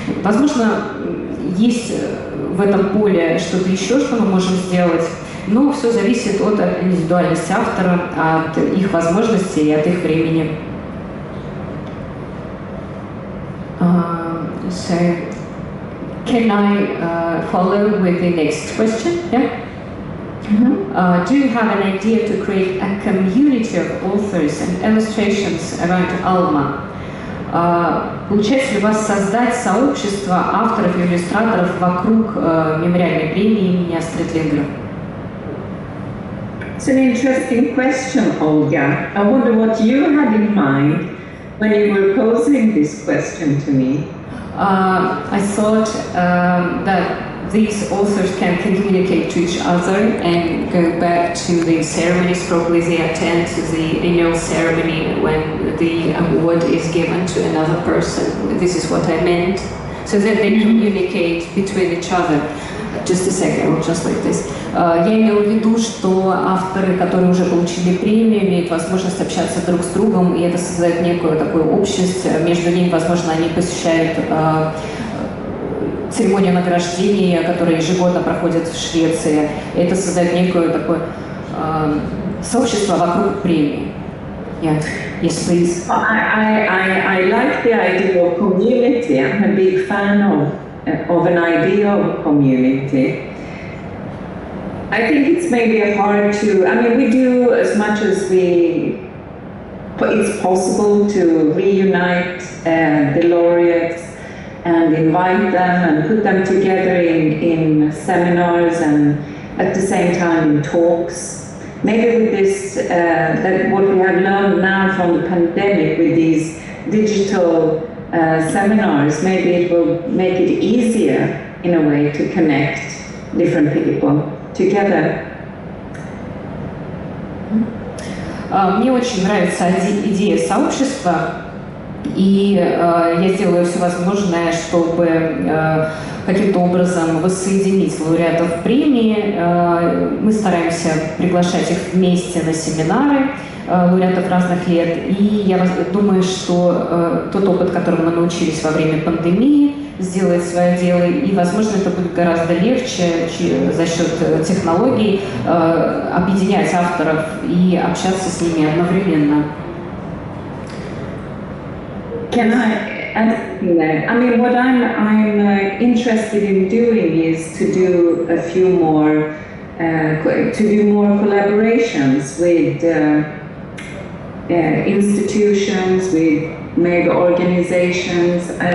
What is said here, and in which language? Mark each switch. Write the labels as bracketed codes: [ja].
[ru] Возможно, есть в этом поле что-то еще, что мы можем сделать, но все зависит от индивидуальности автора, от их возможностей и от их времени. [en] So, can I follow with the next question? Yeah? Do you have an idea to create a community of authors and illustrations around Alma? Получается ли у вас создать сообщество авторов и иллюстраторов вокруг мемориальной премии имени Астрид Линдгрен? It's an interesting question, Olga. I wonder what you had in mind when you were posing this question to me. I thought that these authors can communicate to each other and go back to the ceremonies. Probably they attend to the annual ceremony when the award is given to another person. This is what I meant. So that they communicate between each other. Just a second, just like this. [ru] Я имела в виду, что авторы, которые уже получили премию, имеют возможность общаться друг с другом, и это создает некую такую общность. Между ними, возможно, они посещают церемонию награждения, которая ежегодно проходит в Швеции. И это создает некое такое сообщество вокруг премии. [en] Yeah. Yes, please. I like the idea of community. I'm a big fan of an idea of community. I think it's maybe hard to, I mean, we do as much as it's possible to reunite the laureates and invite them and put them together in seminars and at the same time in talks. maybe with this, that what we have learned now from the pandemic with these digital seminars, maybe it will make it easier in a way to connect different people together. [ru] Мне очень нравится идея сообщества, и я сделаю все возможное, чтобы каким-то образом воссоединить лауреатов премии. Мы стараемся приглашать их вместе на семинары лауреатов разных лет, и я думаю, что тот опыт, которому мы научились во время пандемии, сделает свое дело, и, возможно, это будет гораздо легче за счет технологий объединять авторов и общаться с ними одновременно. [en] Can I add there? I mean, what I'm interested in doing is to do a few more, collaborations with institutions, with mega organizations.